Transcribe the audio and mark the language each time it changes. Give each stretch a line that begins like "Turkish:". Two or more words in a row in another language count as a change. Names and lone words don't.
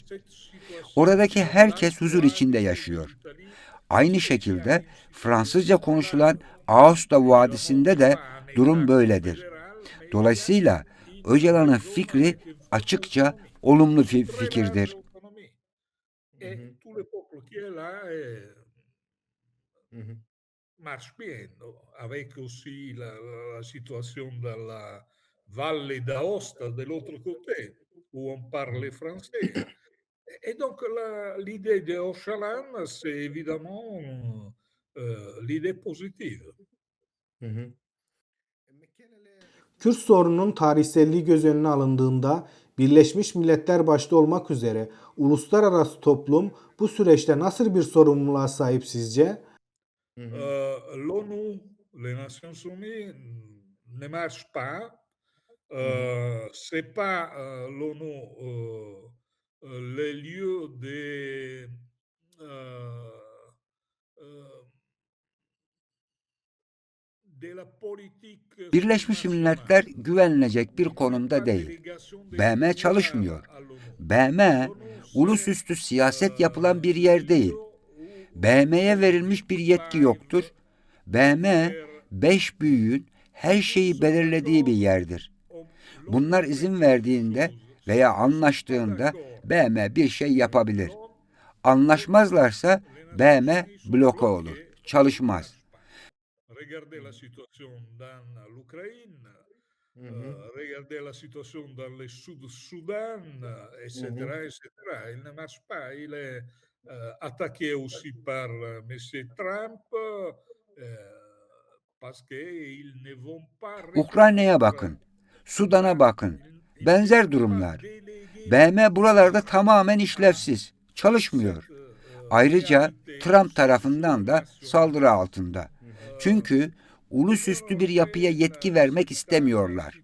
Turkish: Oradaki herkes huzur içinde yaşıyor. Aynı şekilde Fransızca konuşulan Aosta Vadisi'nde de durum böyledir. Dolayısıyla Öcalan'ın fikri açıkça olumlu fikirdir.
French: Marche bien, avec aussi la situation de la Valle d'Aosta de l'autre côté, où on parle français. Et donc l'idée de Öcalan, c'est évidemment l'idée positive.
Turkish: Kürt sorununun tarihselliği göz önüne alındığında Birleşmiş Milletler başta olmak üzere uluslararası toplum bu süreçte nasıl bir sorumluluğa sahip sizce?
French: L'ONU, les Nations Unies, ne marche pas. C'est pas l'ONU le lieu de
Turkish: Birleşmiş Milletler güvenilecek bir konumda değil. BM çalışmıyor. BM, ulusüstü siyaset yapılan bir yer değil. BM'ye verilmiş bir yetki yoktur. BM, 5 büyüğün her şeyi belirlediği bir yerdir. Bunlar izin verdiğinde veya anlaştığında BM bir şey yapabilir. Anlaşmazlarsa BM bloke olur, çalışmaz.
French: Regardez la situation dans l'Ukraine, regardez la situation dans le Sud-Soudan, etc., etc. Il ne marche pas. Il est attaqué aussi par M. Trump parce qu'ils ne vont pas
Turkish: Ukrayna'ya bakın, Sudan'a bakın. Benzer durumlar. BM buralarda tamamen işlevsiz, çalışmıyor. Ayrıca Trump tarafından da saldırı altında. Çünkü ulusüstü bir yapıya yetki vermek istemiyorlar.